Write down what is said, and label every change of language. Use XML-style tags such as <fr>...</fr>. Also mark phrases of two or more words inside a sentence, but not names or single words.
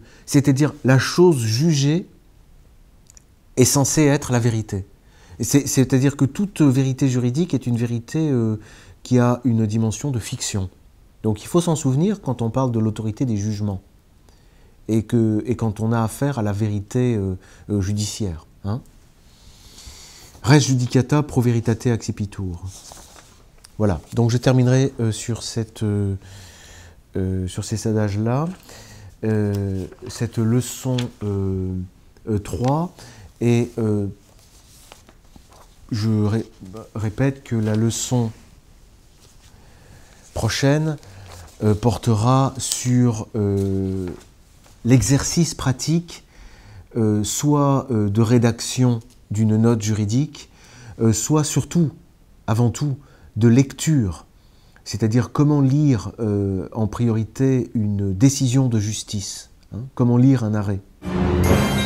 <fr>C'est-à-dire, la chose jugée est censée être la vérité. C'est-à-dire que toute vérité juridique est une vérité qui a une dimension de fiction. Donc il faut s'en souvenir quand on parle de l'autorité des jugements et quand on a affaire à la vérité judiciaire. Hein.</fr> <la>Res judicata pro veritate accipitur.</la> <fr>Voilà, donc je terminerai sur ces adages-là, cette leçon 3, et je répète que la leçon prochaine portera sur l'exercice pratique, soit de rédaction d'une note juridique, soit surtout, avant tout, de lecture, c'est-à-dire comment lire en priorité une décision de justice, hein, comment lire un arrêt.</fr>